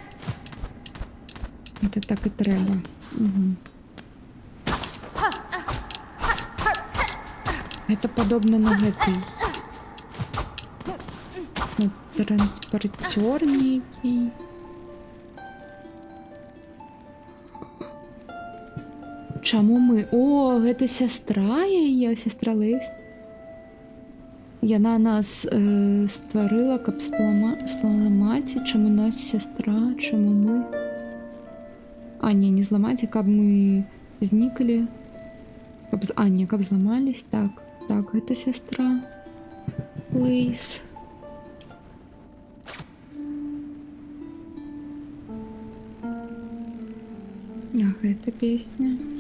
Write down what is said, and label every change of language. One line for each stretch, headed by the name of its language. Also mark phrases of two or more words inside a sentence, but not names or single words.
Russian: Это так и треба. Угу. Это подобно на этой... Ну, транспортер некий.
Ukrainian: Чому ми? О,
Belarusian: гэта сестра яе, сестра Лист. Яна нас створила, каб зламати,
Ukrainian: чому нас сестра, чому ми.
Belarusian: А, не зламати, каб ми зникли. А, не, каб зламались.
Russian: Так, это сестра Лейс. Ах, это песня.